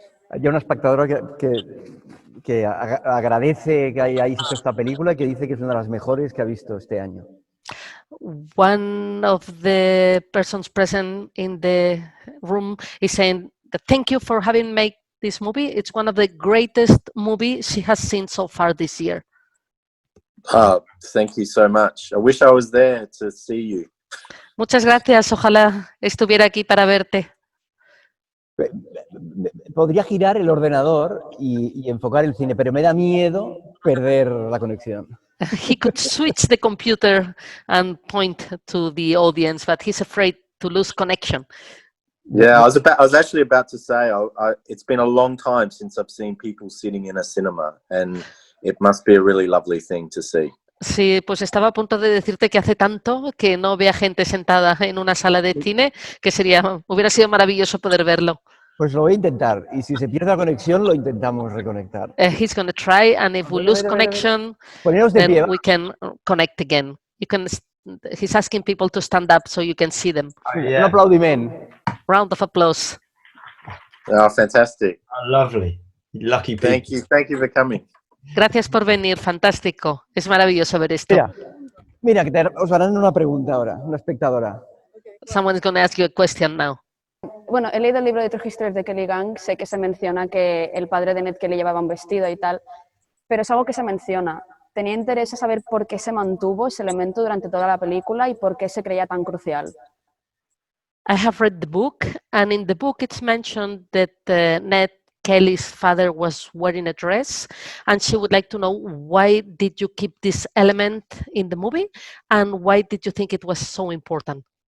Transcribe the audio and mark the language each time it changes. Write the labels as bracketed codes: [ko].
[es] Hay una espectadora que agradece que hayáis hecho esta película y que dice que es una de las mejores que ha visto este año. [en] One of the persons present in the room is saying that thank you for having made this movie. It's one of the greatest movies she has seen so far this year. Thank you so much. I wish I was there to see you. [es] Muchas gracias. Ojalá estuviera aquí para verte. Podría girar el ordenador y enfocar el cine, pero me da miedo perder la conexión. [en] He could switch the computer and point to the audience, but he's afraid to lose connection. Yeah, I was actually about to say, it's been a long time since I've seen people sitting in a cinema, and it must be a really lovely thing to see. [es] Sí, pues estaba a punto de decirte que hace tanto que no vea gente sentada en una sala de cine que hubiera sido maravilloso poder verlo. Pues lo voy a intentar, y si se pierde la conexión lo intentamos reconectar. [en] He's going to try, and if we lose connection, [es] Poneros de [en] then [es] pie. [en] we can connect again. He's asking people to stand up so you can see them. [ca] Un aplaudiment. [en] Round of applause. Oh, fantastic. Oh, lovely. Lucky people. Thank you for coming. [es] Gracias por venir, fantástico. Es maravilloso ver esto. Mira, que os harán una pregunta ahora, una espectadora. [en] Someone is going to ask you a question now. [es] Bueno, he leído el libro de True Histories de Kelly Gang, sé que se menciona que el padre de Ned Kelly llevaba un vestido y tal, pero es algo que se menciona. Tenía interés en saber por qué se mantuvo ese elemento durante toda la película y por qué se creía tan crucial. [en] I have read the book, and in the book it's mentioned that Ned Kelly's father was wearing a dress, and she would like to know, why did you keep this element in the movie, and why did you think it was so important?